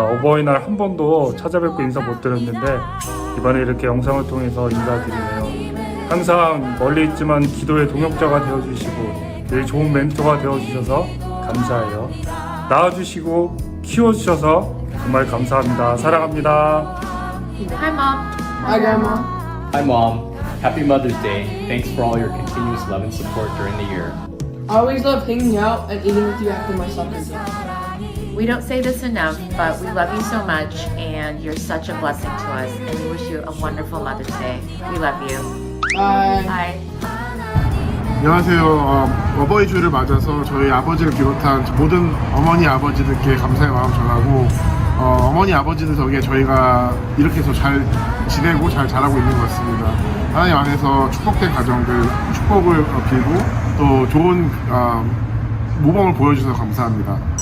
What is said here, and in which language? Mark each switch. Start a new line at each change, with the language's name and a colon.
Korean: 어버이날 한 번도 찾아뵙고 인사 못 드렸는데 이번에 이렇게 영상을 통해서 인사드리네요. 항상 멀리 있지만 기도의 동역자가 되어주시고 늘 좋은 멘토가 되어주셔서 감사해요. 낳아주시고 키워주셔서 정말 감사합니다. 사랑합니다.
English: Hi mom. Hi, Grandma. Hi Mom, happy Mother's Day. Thanks for all your continuous love and support during the year. I always love hanging out and eating with you after my soccer game. We don't say this enough, but we love you so much and you're such a blessing to us and we wish you a wonderful Mother's Day. We love you. Bye. Bye.
Korean: 안녕하세요. 어버이 주를 맞아서 저희 아버지를 비롯한 모든 어머니 아버지들께 감사의 마음 전하고 어머니 아버지들 덕에 저희가 이렇게 해서 잘 지내고 잘 자라고 있는 것 같습니다. 하나님 안에서 축복된 가정들 축복을 빌고 또 좋은 모범을 보여주셔서 감사합니다.